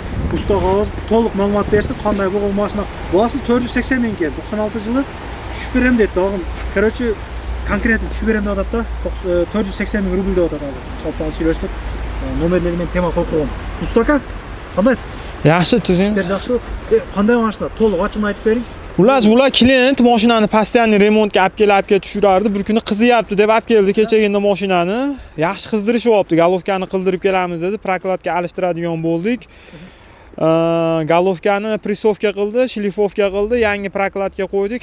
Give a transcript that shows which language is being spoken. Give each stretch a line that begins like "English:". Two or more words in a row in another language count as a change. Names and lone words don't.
Kyrgyz: Уста агабыз толук маалымат берсин, кандай болгон машина. Баасы 480 миң экен. 96 жылы түшүп берем дейт. Дагы,
Russian: короче, конкретно
Kyrgyz: түшүп берем деп атат да. 480 миң рубль деп атат азыр. Чалпан сүйлөштүк. Номерлери менен тема коюп койгон. Устака, кандайсыз?
Uzbek: Yaxshi, tuzing.
Kyrgyz: Иштер жакшы. Кандай машина? Толук ачыгын айтып бериң.
Uzbek: Bular klient mashinani постоянный remontga olib kelib tushirardi. Bir kuni qiziyapti deb olib keldi kechagina mashinani. Yaxshi qizdirishyapti. Galovkani qildirib kelamiz dedi. Prokladga alishtiradigan bo'ldik. Galovkani pressovka qildi, shlifovka qildi, yangi prokladga qo'ydik.